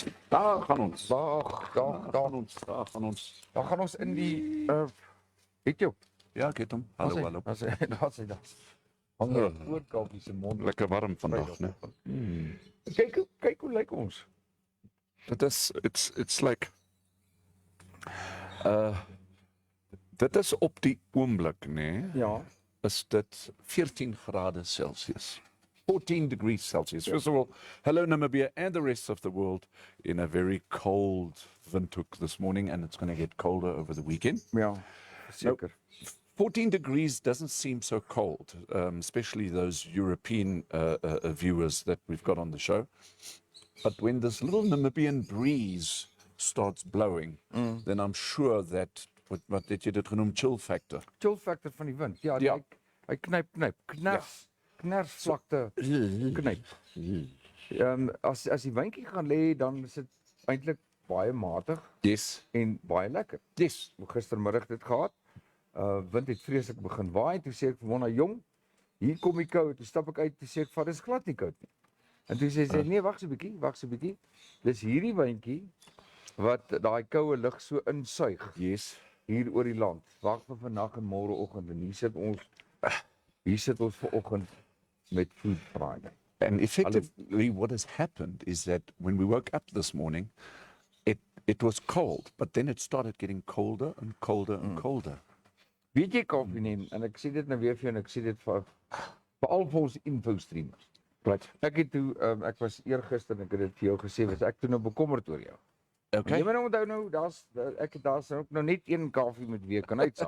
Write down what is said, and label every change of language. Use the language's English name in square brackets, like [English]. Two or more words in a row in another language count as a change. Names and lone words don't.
[Afrikaans] Daar gaan ons. Daar gaan ons in die het jy? Ja, ek het hom. Hallo, hallo. Daar sê daar. Hang jy oorkapie se mond. Lekker warm vandag, né? Kyk hoe lyk ons. Dit is [English] it's like [Afrikaans] dit is op die oomblik, né? Ja. Is dit 14 grade Celsius. [English] 14 degrees Celsius. First of all, hello Namibia and the rest of the world in a very cold windhoek this morning, and it's going to get colder over the weekend. [Afrikaans] Ja. Seker. [English] 14 degrees doesn't seem so cold, especially those European viewers that we've got on the show. But when this little Namibian breeze starts blowing, then I'm sure that, [Afrikaans] wat het jy dit genoem, [English] chill factor. Chill factor [Afrikaans] van die wind. Ja, Ja. hy kners vlakte knyp. As die windjie gaan lê, dan is dit eintlik baie matig [English] Yes. [Afrikaans] en baie lekker. [English] Yes. [Afrikaans] Gistermiddag dit gehad. Wind het vreeslik begin waai. Toe sê ek vir Mona, jong, hier kom die koue. Toe stap ek uit, toe sê ek, "Vat, dis glad nie koud nie." En toe sê sy, "Nee, wag so 'n bietjie. Dis hierdie windjie wat daai koue lug so insuig [English] Yes. [Afrikaans] hier oor die land. Wag vir vannag en môreoggend en hier sit ons vanoggend met food Friday." [English] And effectively what has happened is that when we woke up this morning, it was cold, but then it started getting colder and colder and colder. [Afrikaans] Weet jy Kaufeee neem, en ek sê dit nou weer vir jou en ek sê dit veral vir ons Infostreamers. [English] Right. [Afrikaans] Ek het toe, ek was eergister en ek het dit vir jou gesê, was ek toe nou bekommerd oor jou. [English] Okay. [Afrikaans] Jy moet nou onthou nou, daar's ook nou net een Kaufeee met wie ek kan uitsaai.